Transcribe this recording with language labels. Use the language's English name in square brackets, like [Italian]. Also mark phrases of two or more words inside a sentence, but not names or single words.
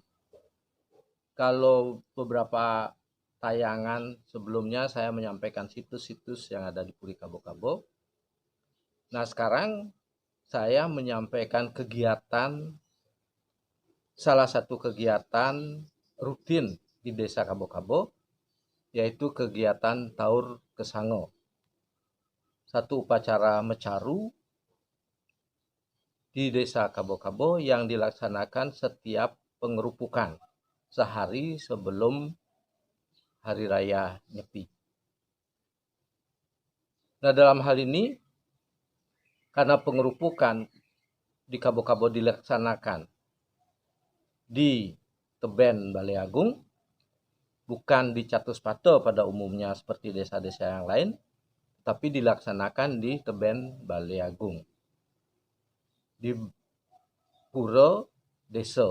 [Indonesian] Kalau beberapa tayangan sebelumnya saya menyampaikan situs-situs yang ada di Puri Kabo-Kabo. Nah, sekarang saya menyampaikan salah satu kegiatan rutin di Desa Kabo-Kabo, yaitu kegiatan Taur Kesango. Satu upacara mecaru di Desa Kabo-Kabo yang dilaksanakan setiap pengerupukan sehari sebelum Hari Raya Nyepi. Nah, dalam hal ini, karena pengerupukan di Kabo-Kabo dilaksanakan di Teben Balai Agung, bukan di Catuspato pada umumnya seperti desa-desa yang lain, tapi dilaksanakan di Teben Balai Agung, di Pura Desa.